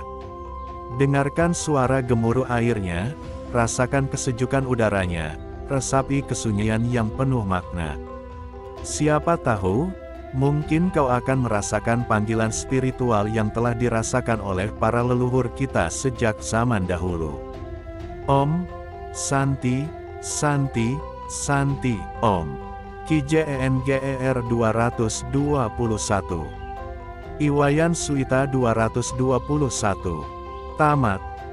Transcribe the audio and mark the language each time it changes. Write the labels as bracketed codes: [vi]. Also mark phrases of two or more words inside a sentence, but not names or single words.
[id] Dengarkan suara gemuruh airnya, rasakan kesejukan udaranya, resapi kesunyian yang penuh makna. Siapa tahu, mungkin kau akan merasakan panggilan spiritual yang telah dirasakan oleh para leluhur kita sejak zaman dahulu. [sa] Om Santi, Santi, Santi, Om. [id] KJENGER 221. Iwayan Suita 221. Tamat.